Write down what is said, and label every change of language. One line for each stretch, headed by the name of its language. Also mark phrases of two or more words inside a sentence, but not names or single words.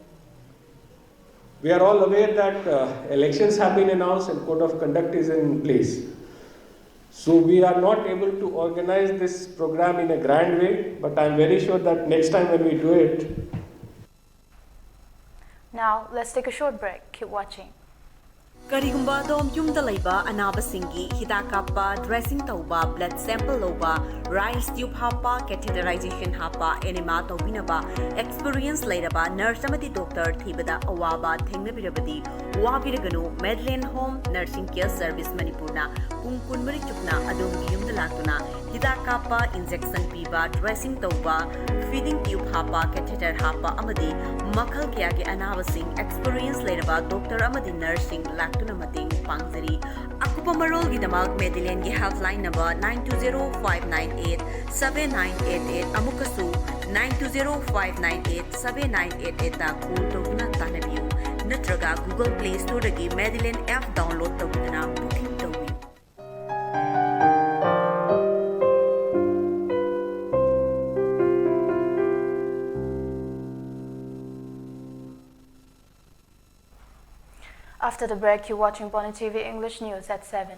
English: We are all aware that elections have been announced and code of conduct is in place. So we are not able to organize this program in a grand way, but I am very sure that next time when we do it. Now let's take a short break. Keep watching.
Manipuri: Karigumba dom yumda laiba anabasingi hidak kappa dressing tauba
English: blood sample
Manipuri: loba
English: rice tube
Manipuri: hapa catheterization hapa enema tobinaba experience lairaba nurse amati doctor thibada awaba thengnabirabadi wabiraganu Medland Home Nursing Care Service Manipurna kungkun mari chukna adom yumda latuna hidak kappa injection piba dressing tauba
English: feeding tube
Manipuri: hapa catheter hapa amadi makhal kya ge anabasing experience lairaba doctor amadi nursing tuna mating pangzari akupa marol gidamak Medland gi
English: helpline number
Manipuri: 9205987988 amukasu 9205987988 ta call tawna tanabiu natraga Google Play Store gi Medland
English: app download
Manipuri: tawduna booking tawi.
English: After the break, you're watching PONYTV English News at 7.